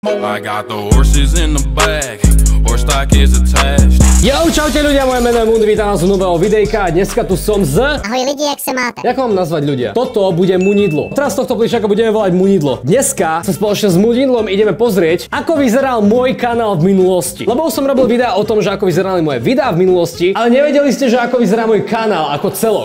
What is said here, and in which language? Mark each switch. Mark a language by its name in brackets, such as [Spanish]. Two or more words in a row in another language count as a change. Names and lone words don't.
[English] I got the horses in the back, horse stock is attached. [Slovak] Yo, čaute ľudia, moje meno je Mundi, vítam vás u nového videjka a dneska tu som z... Ahoj lidi, jak sa máte? Jak mám nazvať ľudia? Toto bude Munidlo. Teraz z tohto plišaka budeme volať Munidlo. Dneska sa spoločne s Munidlom ideme pozrieť, ako vyzeral môj kanál v minulosti. Lebo už som robil videa o tom, že ako vyzerali moje videá v minulosti, ale nevedeli ste, že ako vyzerá môj kanál ako celok.